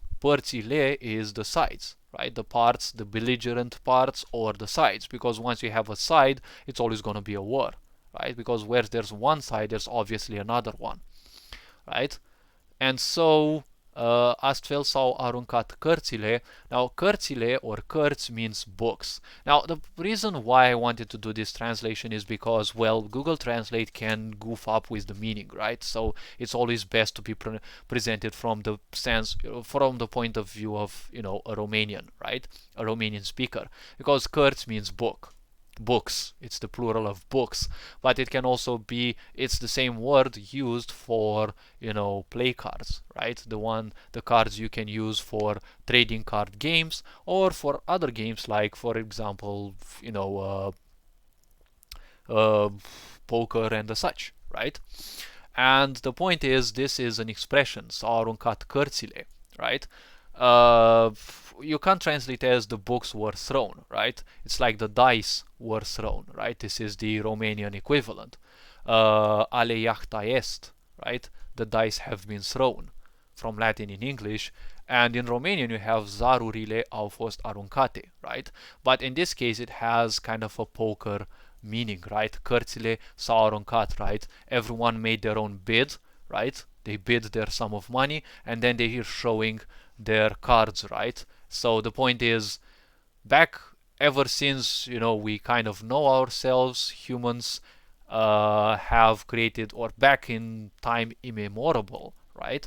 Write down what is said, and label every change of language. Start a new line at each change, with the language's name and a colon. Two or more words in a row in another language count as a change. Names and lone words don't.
English: Părțile is the sides, right? The parts, the belligerent parts or the sides, because once you have a side, it's always going to be a war, right? Because where there's one side, there's obviously another one, right? And so
Romanian: astfel s-au aruncat cărțile.
English: Now cărțile or cărți means books. Now the reason why I wanted to do this translation is because, well, Google Translate can goof up with the meaning, right? So it's always best to be presented from the sense, from the point of view of, you know, a Romanian, right? A Romanian speaker, because cărți means book. Books, it's the plural of books, but it can also be, it's the same word used for, you know, play cards, right? The cards you can use for trading card games or for other games, like for example, you know, poker and the such, right? And the point is, this is an expression,
Romanian: s-au aruncat cărțile,
English: right? You can't translate as the books were thrown, right? It's like the dice were thrown, right? This is the Romanian equivalent.
Latin: Ale iacta est, right?
English: The dice have been thrown, from Latin in English. And in Romanian you have
Romanian: zarurile au fost aruncate,
English: right? But in this case it has kind of a poker meaning, right?
Romanian: Cărțile s-au aruncat,
English: right? Everyone made their own bid, right? They bid their sum of money and then they're showing their cards, right? So the point is, back ever since, you know, we kind of know ourselves, humans have created, or back in time immemorable, right?